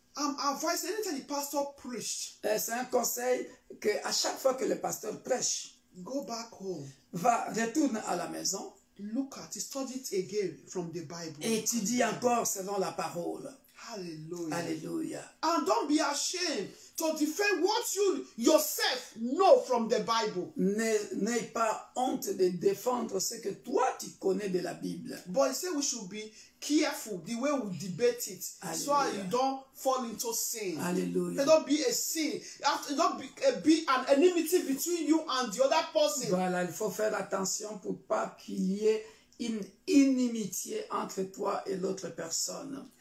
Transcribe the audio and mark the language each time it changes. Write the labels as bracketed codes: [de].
[en] I'm advising anytime the pastor preached. [fr] C'est un conseil que à chaque fois que le pasteur prêche, [en] go back home. [fr] Retourne à la maison. [en] Look at it, study it again from the Bible. [fr] Et étudie encore selon la parole. [en] Hallelujah. [fr] Alléluia. [en] And don't be ashamed to defend what you yourself know from the Bible. [fr] N'aie pas honte de défendre ce que toi tu connais de la Bible. [en] But he said we should be careful the way we debate it. Hallelujah. So you don't fall into sin. [fr] Alléluia. [en] There don't be a sin. There don't be an enmity between you and the other person. [fr] Voilà, il faut faire attention pour pas qu'il y ait une inimitié entre toi et l'autre personne.